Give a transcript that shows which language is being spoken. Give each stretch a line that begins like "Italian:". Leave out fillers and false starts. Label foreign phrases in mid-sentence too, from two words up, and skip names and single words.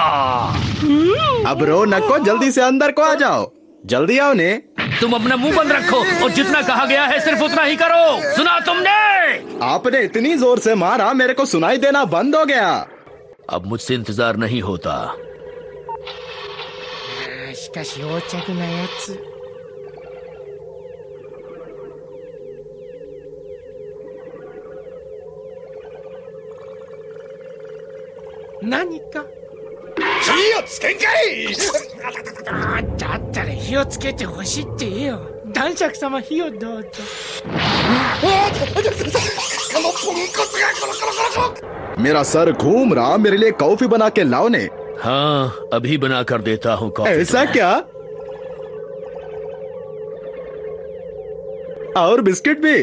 Hindi: अब रो नको, जल्दी से अंदर को आ जाओ। जल्दी आओ ने। तुम अपना मुंह बंद रखो और जितना कहा गया है सिर्फ उतना ही करो। सुना तुमने? आपने इतनी जोर से मारा, मेरे को सुनाई देना बंद हो गया। अब मुझसे इंतजार नहीं होता।
Japanese: しかし横着なやつ。何か火をつけんかい。だったら火をつけてほしいって言えよ。男爵様、火をどうぞ。
Hindi: मेरा सर घूम रहा, मेरे लिए कॉफी बना के लाओ ने। हाँ, अभी बना कर देता हूँ कॉफी। ऐसा क्या? और बिस्किट भी?